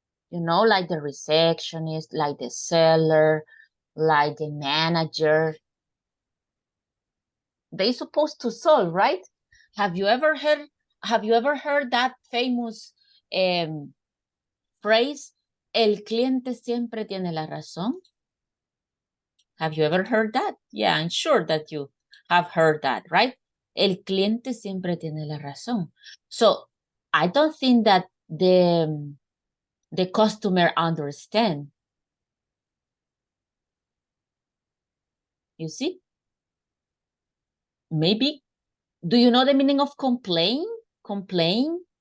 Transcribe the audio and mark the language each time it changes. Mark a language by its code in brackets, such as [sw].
[en] You know, like the receptionist, like the seller, like the manager. They supposed to solve, right? Have you ever heard that famous phrase? [es] El cliente siempre tiene la razón. [en] Have you ever heard that? Yeah, I'm sure that you have heard that, right? [es] El cliente siempre tiene la razón. [en] So I don't think that the customer understand. You see? Maybe. Do you know the meaning of complain? Complain?